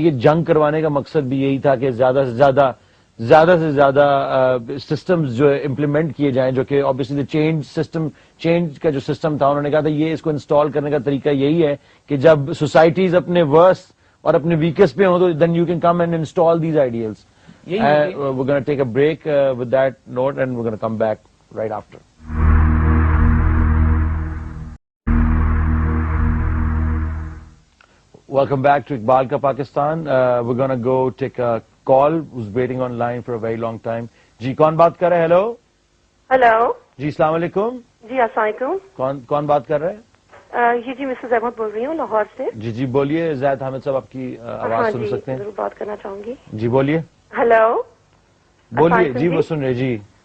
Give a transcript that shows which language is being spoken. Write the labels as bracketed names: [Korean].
[Urdu] یعنی کہ جنگ کروانے کا مقصد بھی یہی تھا کہ زیادہ سے زیادہ سسٹمز جو امپلیمنٹ کیے جائیں, جو کہ obviously چینج کا جو سسٹم تھا, انہوں نے کہا تھا یہ اس کو انسٹال کرنے کا طریقہ یہی ہے کہ جب سوسائٹیز اپنے ورس اور اپنے ویکسٹ پہ ہوں تو [English] Then you can come and install these ideals. we're going to take a break with that note, and we're going to come back right after. Welcome back to Iqbal Ka Pakistan. We're going to go take a call who's waiting on line for a very long time. [Urdu] جی کون بات کر رہے ہیں؟ Hello hello جی السلام علیکم. جی السلام علیکم. کون بات کر رہے ہیں؟ جی مسز احمد بول رہی ہوں لاہور سے. جی بولیے. زید حامد صاحب آپ کی آواز سن سکتے ہیں؟ ضرور بات کرنا چاہوں گی. جی بولیے. ہلو بولیے. جی وہ سن رہے. جی